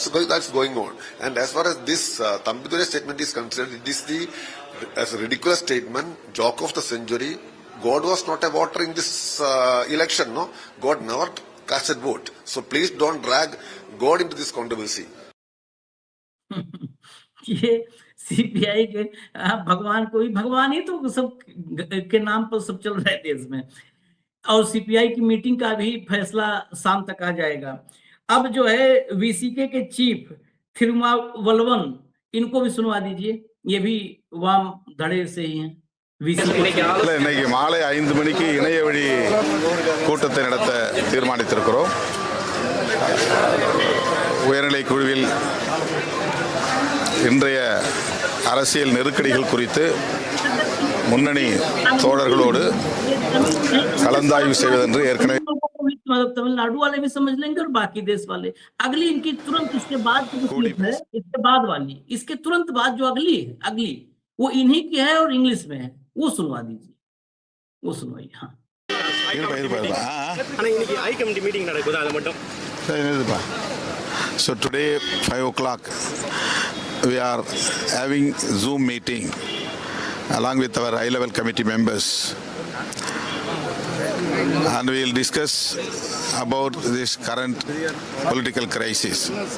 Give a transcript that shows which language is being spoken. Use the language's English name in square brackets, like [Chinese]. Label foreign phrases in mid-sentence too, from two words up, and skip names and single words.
[English] That's going on. And as far as this Thambidurai statement is concerned, it is as a ridiculous statement, joke of the century. God was not a voter in this election, no? God never cast a vote. So please don't drag God into this controversy. [Hindi] ये सीपीआई के भगवान को भी, भगवान ही तो सब के नाम पर सब चल रहा है देश में। और सीपीआई की मीटिंग का भी फैसला शाम तक आ जाएगा। अब जो है वीसीके के चीफ थिरुमावलवन, इनको भी सुनवा दीजिए, ये भी वाम धड़े से ही हैं। [Tamil] இன்னைக்கு மாலை 5 மணிக்கு இணைய வழி கூட்டத்தை நடத்த தீர்மானித்திருக்கிறோம். உயர்நிலை குழுவில் இன்றைய அரசியல் நெருக்கடிகள் குறித்து முன்னணி தோழர்களோடு கலந்தாய்வு செய்வதென்று ஏற்கனவே [Hindi] तमिलनाडु वाले भी समझ लेंगे और बाकी देश वाले। अगली इनकी तुरंत इसके बाद है, इसके बाद वाली, इसके तुरंत बाद जो अगली है, अगली वो इन्हीं की है और इंग्लिश में है, वो सुनवा दीजिए, वो सुनवाइए। हाँ, [English] So today 5 o'clock we are having Zoom meeting along with our high-level committee members, and we will discuss about this current political crisis.